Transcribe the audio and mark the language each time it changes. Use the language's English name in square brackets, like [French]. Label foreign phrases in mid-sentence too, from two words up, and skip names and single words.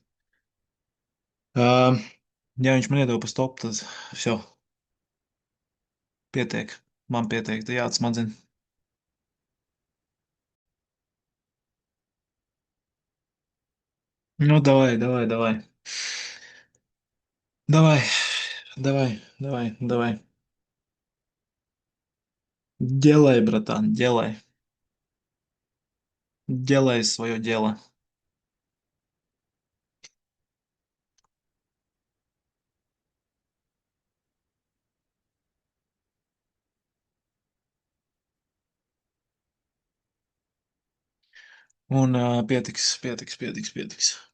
[Latvian] Uh, ja viņš man iedod pa stop, tad vso. Pietiek. Man pietiek, tā jāatsmadzina. [Russian] Ну, давай, давай, давай. Давай, давай, давай, давай. Делай, братан, делай. Делай свое дело. [Latvian] Un pietiks, pietiks, pietiks, pietiks.